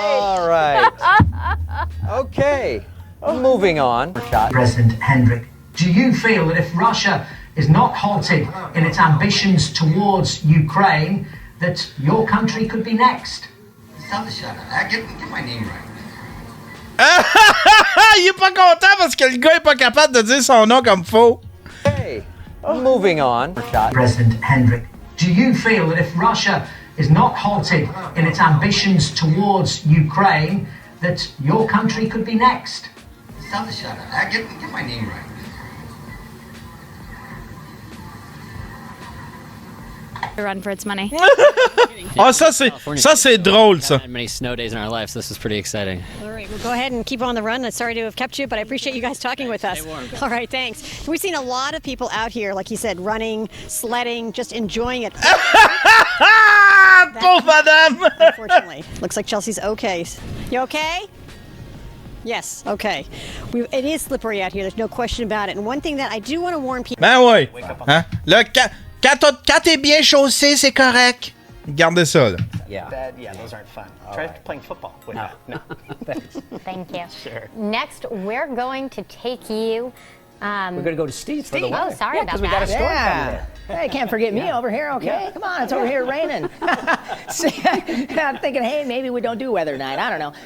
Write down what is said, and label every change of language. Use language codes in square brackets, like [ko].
[en] All right. Okay. Moving on. President Hendrik, do you feel that if Russia is not halted in its ambitions towards Ukraine, that your country could be next? Get my name right. [fr] Il est pas content parce que le gars est pas capable de dire son nom comme faux. [en] Okay. Moving on. President Hendrik, do you feel that if Russia is not halted in its ambitions towards Ukraine, that your country could be next? Get my name right. Run for its money. [fr] Ah, ça c'est drôle ça. [en] Many snow days in our lives. This is pretty exciting. All right, well, go ahead and keep on the run. I'm sorry to have kept you, but I appreciate you guys talking with us. All right, thanks. We've seen a lot of people out here, like you said, running, sledding, just enjoying it. [fr] Pauvre madame. [en] Unfortunately, looks like Chelsea's okay. You okay? Yes, okay. It is slippery out here. There's no question about it. And one thing that I do want to warn people. [fr] Ben ouais. Hein? Là, quand t'es bien chaussé, c'est correct. Gardez ça, là. [en] Yeah. Yeah, those aren't fun. Try playing football with that. No. Thanks. Thank you. Sure. Next, we're going to take you. We're going to go to Steve's for the weather. Oh, sorry about we got a that. storm coming Yeah. there. Hey, can't forget me over here, okay? Come on, it's over here raining. See, I'm thinking, hey, maybe we don't do weather night. I don't know.